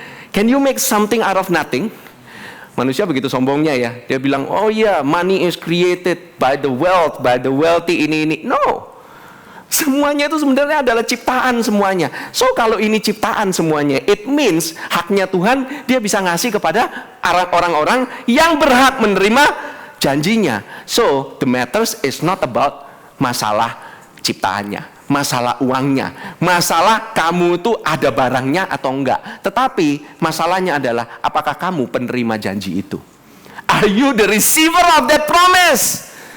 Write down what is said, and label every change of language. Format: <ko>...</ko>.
<en>Can you make something out of nothing?</en> <id>Manusia begitu sombongnya ya. Dia bilang, oh iya,</id> <en>money is created by the wealthy ini. No.</en> <id>Semuanya itu sebenarnya adalah ciptaan semuanya. So kalau ini ciptaan semuanya,</id> <en>it means</en> <id>haknya Tuhan, dia bisa ngasih kepada orang-orang yang berhak menerima janjinya.</id> <en>So, the matters is not about</en> <id>masalah ciptaannya, masalah uangnya, masalah kamu itu ada barangnya atau enggak. Tetapi masalahnya adalah apakah kamu penerima janji itu?</id> <en>Are you the receiver of that promise?</en>